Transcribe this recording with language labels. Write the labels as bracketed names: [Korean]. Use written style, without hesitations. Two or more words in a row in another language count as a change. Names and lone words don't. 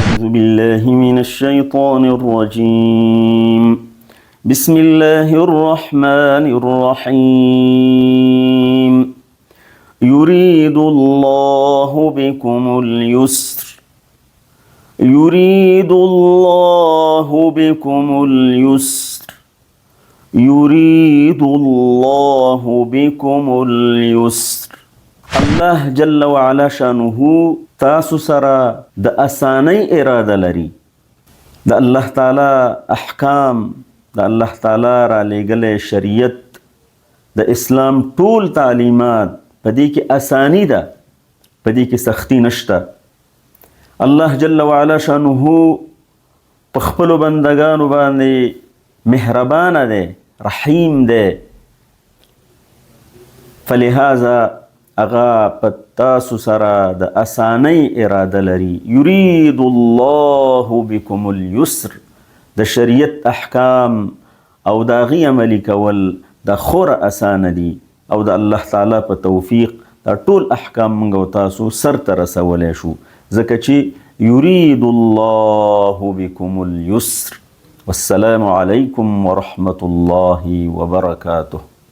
[Arabic] أعوذ بالله من الشيطان الرجيم بسم الله الرحمن الرحيم يريد الله بكم اليسر يريد الله بكم اليسر يريد الله بكم اليسر الله جل وعلا شانه [Pashto] تاسو سره د اسانۍ اراده لري. د الله تعالی احکام، د الله تعالی را لېږلی شریعت، د اسلام ټول تعلیمات په دې کې اسانی ده، په دې کې سختی نشته. [Arabic] الله جل وعلا شانه [Pashto] په خپلو بندګانو باندې مهربانه دی، رحیم دی. فلهذا اغا په تاسو سره د اسانۍ اراده لري. [Arabic] یرید الله بكم اليسر، [Pashto] د شریعت احکام او د هغې عملي کول د خوره اسانه دي، او د الله تعالی په توفیق دا ټول احکام موږ او تاسو سرته رسولی شو، ځکه چې [Arabic] یرید الله بكم اليسر. والسلام علیکم ورحمة الله وبرکاته.